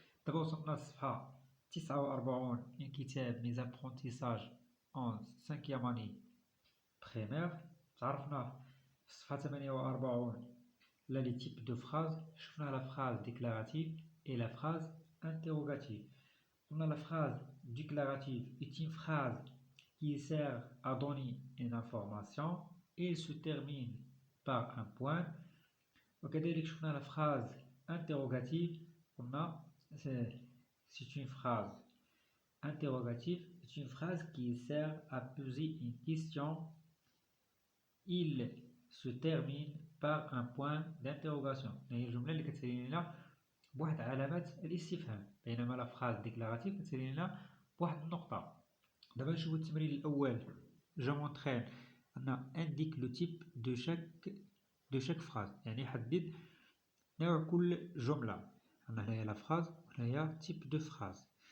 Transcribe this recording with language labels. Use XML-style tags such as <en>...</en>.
<ar>دابا وصلنا للصفحة 49 من كتاب ميز ابرونتيساج اون سانكيام اني بريمير. تعرفنا في الصفحة 48 على</ar> <fr>لي تيب دو فراز.</fr> <ar>شفنا</ar> <fr>لا فراز ديكلاراتيف et la phrase interrogative.</fr> <ar>قلنا</ar> <fr>la phrase déclarative est une phrase qui sert à donner une information et se termine par un point.</fr> <ar>وكذلك شفنا</ar> <fr>la phrase interrogative.</fr> <ar>قلنا</ar> <fr>c'est une phrase interrogative, c'est une phrase qui sert à poser une question. Il se termine par un point d'interrogation.</fr> <ar>هي الجملة اللي كتسالي لنا بواحد علامة الاستفهام، بينما لا</ar> <fr>phrase déclarative</fr> <ar>كتسالي لنا بواحد النقطة. دابا نشوفو التمرين الأول.</ar> <fr>Je m'entraîne</fr> <ar>أن</ar> <fr>indique le type de chaque phrase،</fr> <ar>يعني حدد نوع كل جملة. عندنا هنايا</ar> <fr>لا phrase</fr> <ar>وهنايا</ar> <fr>type de phrase.</fr>